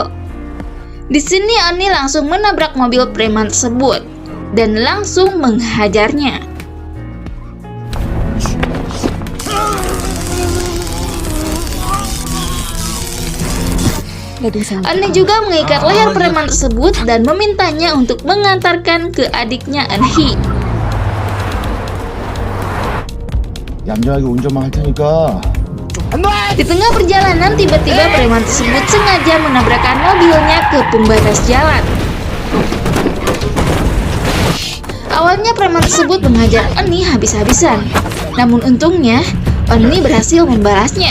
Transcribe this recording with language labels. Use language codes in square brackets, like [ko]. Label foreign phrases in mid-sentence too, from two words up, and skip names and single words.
[id] Di sini Oni langsung menabrak mobil preman tersebut dan langsung menghajarnya. Oni juga mengikat leher preman tersebut dan memintanya untuk mengantarkan ke adiknya Eunhee. [ko] 얌전하게 운전만 할 테니까. [id] Di tengah perjalanan, tiba-tiba preman tersebut sengaja menabrakkan mobilnya ke pembatas jalan. Awalnya preman tersebut menghajar Oni habis-habisan, namun untungnya Oni berhasil membalasnya.